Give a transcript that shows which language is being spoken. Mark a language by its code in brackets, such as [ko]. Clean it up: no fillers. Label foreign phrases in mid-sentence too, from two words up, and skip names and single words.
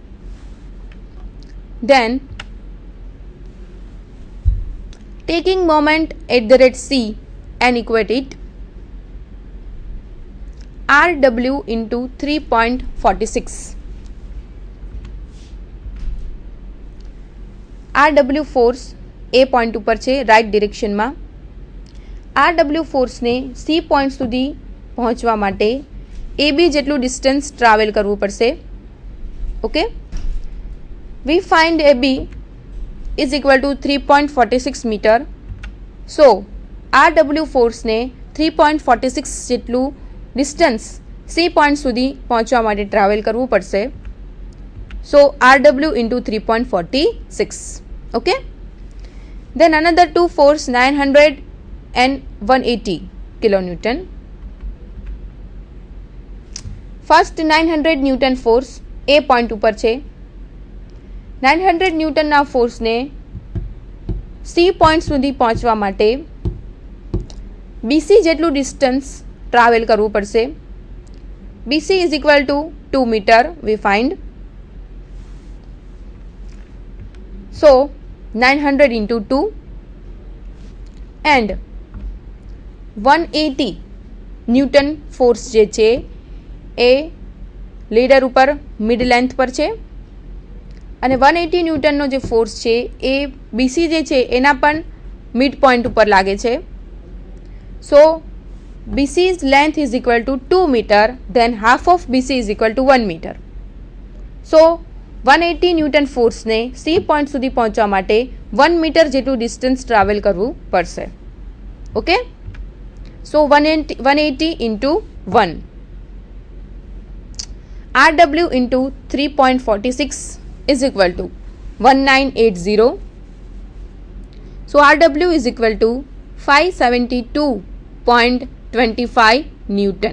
[en] Then taking moment at the rate C and equate it, RW into 3.46. RW force A point [gu] ઉપર છે રાઇટ ડિરેક્શનમાં. RW ફોર્સને C પોઈન્ટ સુધી પહોંચવા માટે AB જેટલું [en] distance travel [gu] કરવું પડશે. ઓકે, [en] we find AB is equal to 3.46 meter. So RW force [gu] ने 3.46 જેટલું [en] distance C point [gu] સુધી પહોંચવા માટે ટ્રાવેલ કરવું પડશે. [en] So RW into 3.46. Okay, then another two force 900 and 180 kilonewton. First 900 Newton force A point [gu] ઉપર છે. 900 ન્યૂટનના ફોર્સને C પોઈન્ટ સુધી પહોંચવા માટે BC જેટલું [en] distance travel [gu] કરવું પડશે. [en] BC is equal to 2 meter we find. So 900 into 2 and [gu] 180 ન્યૂટન ફોર્સ જે છે એ લીડર ઉપર [en] mid length [gu] પર છે, અને 180 ન્યૂટનનો જે ફોર્સ છે એ BC જે છે એના પણ [en] mid point [gu] ઉપર લાગે છે. [en] સો BC's length is equal to 2 meter, then half of BC is equal to 1 meter. [gu] So 180 ન્યૂટન ફોર્સને C પોઈન્ટ સુધી પહોંચવા માટે 1 મીટર જેટલું [en] distance travel [gu] કરવું પડશે. [en] okay, so 180 into 1. RW into 3.46 is equal to 1980. So RW is equal to 572.25 Newton.